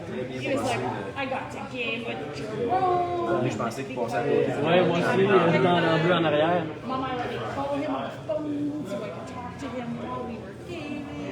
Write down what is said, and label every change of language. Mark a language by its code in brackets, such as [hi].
[en] He was like, I got to game with Jerome. [fr] Je pensais qu'il passait à côté. Ouais, moi aussi, dans le but en arrière. [en] Mom, I let me call him on the phone so I could talk to him while we were gaming.